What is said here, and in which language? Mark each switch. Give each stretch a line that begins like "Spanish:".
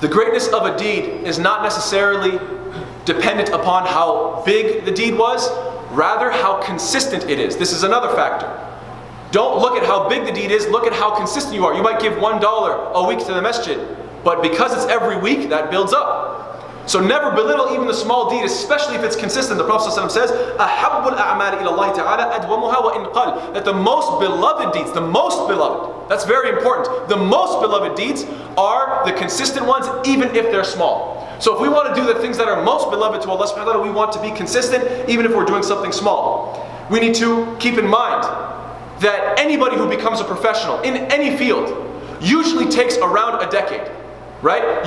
English: The greatness of a deed is not necessarily dependent upon how big the deed was, rather how consistent it is. This is another factor. Don't look at how big the deed is, look at how consistent you are. You might give $1 a week to the masjid, but because it's every week, that builds up. So never belittle even the small deed, especially if it's consistent. The Prophet ﷺ says,
Arabic: أَحَبُّ الْأَعْمَالِ إِلَى اللَّهِ تَعَالَى أَدْوَمُهَا وَإِنْ قَلَّ.
English: That the most beloved deeds, the most beloved, that's very important. The most beloved deeds are the consistent ones, even if they're small. So if we want to do the things that are most beloved to Allah subhanahu wa ta'ala, we want to be consistent, even if we're doing something small. We need to keep in mind that anybody who becomes a professional in any field usually takes around a decade. Right?